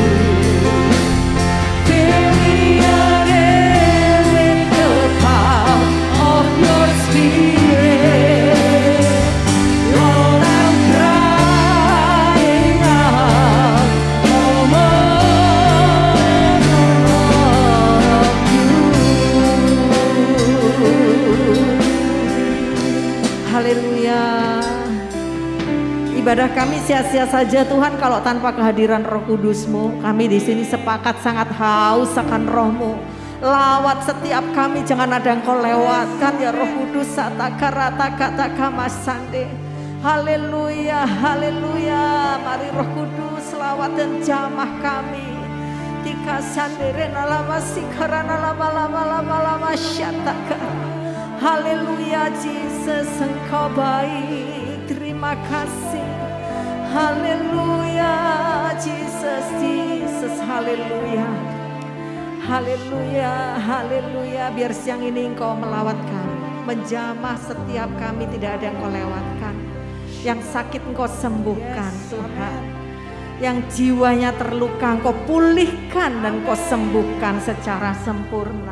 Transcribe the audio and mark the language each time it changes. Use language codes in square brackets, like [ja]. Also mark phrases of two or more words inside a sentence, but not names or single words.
[en] Fill me again with the power of your Spirit. Lord, I'm crying out for more of you. [id] Haleluya. Ibadah kami sia-sia saja Tuhan kalau tanpa kehadiran Roh Kudus-Mu. Kami di sini sepakat sangat haus akan Roh-Mu. Lawat setiap kami, jangan ada Engkau lewatkan ya Roh Kudus. Sataka masande. Haleluya, haleluya. Mari Roh Kudus lawat dan jamah kami. Tika sandere nalama sikarana lama syataka. Haleluya Jesus, Engkau baik. Terima kasih. Haleluya Jesus, Jesus. Haleluya. Haleluya, haleluya. Biar siang ini Engkau melawat kami. menjamah setiap kami, tidak ada yang Engkau lewatkan. Yang sakit Engkau sembuhkan Tuhan. Yang jiwanya terluka Engkau pulihkan dan Engkau sembuhkan secara sempurna.